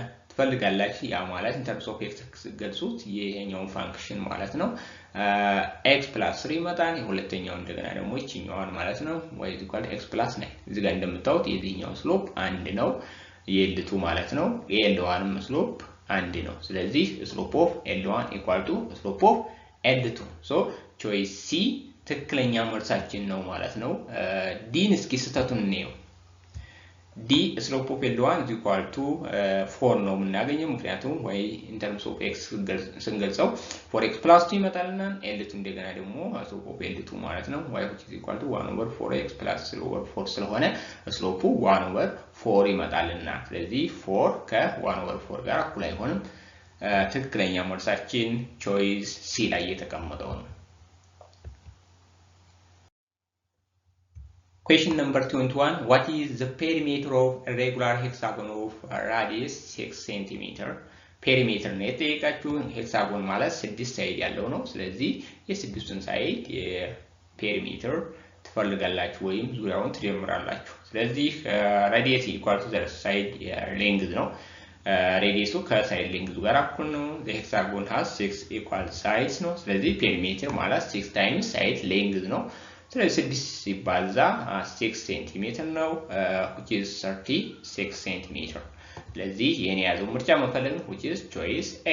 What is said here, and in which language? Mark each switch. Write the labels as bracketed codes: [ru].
[am] ትፈልጋላችሁ ያ ማለት in terms of x ገልጹት ይሄኛው ፋንክሽን ማለት ነው x + 3 ይመጣል የሁለተኛው እንደገና ደግሞ እቺኛዋን ማለት ነው y = x + 9 እዚህ ጋር እንደምታዩት የዚህኛው ስሎፕ 1 ነው የL2 ማለት ነው የL1 ስሎፕ 1 ነው ስለዚህ [en] slope of L1 = slope of L2 so choice C [am] ትክክለኛ መልሳችን ነው ማለት ነው ዲን እስኪ ስተቱን እንየው [en] d slope of L1 is equal to 4 [am] ነው የምናገኘው ምክንያቱም ወይ [en] in terms of x ስንገልጸው 4x plus 2 ይመጣልና L2 እንደገና ደግሞ slope of L2 ማለት ነው y which is equal to 1 over 4x plus 3 over 4 ስለሆነ slope 1 over 4 ይመጣልና ስለዚህ 4 ከ1 over 4 ጋር እኩል አይሆንም [am] ትክክለኛ መልሳችን [en] choice C [am] ላይ የተቀመጠው ነው [en] Question number 21. What is the perimeter of a regular hexagon of radius 6 cm? [am] Perimeter ነው የጠየቃችሁ ሄክሳጎን ማለት 6 ሳይድ ያለው ነው ስለዚህ የ6ቱን ሳይድ የፔሪሜትር ትፈልጋላችሁ ወይም ዙሪያውን ትጀምራላችሁ ስለዚህ [en] radius equal to the side length [am] ነው radius ከሳይድ length ጋር እኩል ነው [en] the hexagon has 6 equal sides [am] ነው ስለዚህ perimeter ማለት 6 times side length ነው ስለዚህ 6 ሲባዛ 6 ሴንቲሜትር ነው which is 36 ሴንቲሜትር ስለዚህ የኔ ያዘው ምርጫ መፈለግ ነው [en] which is choice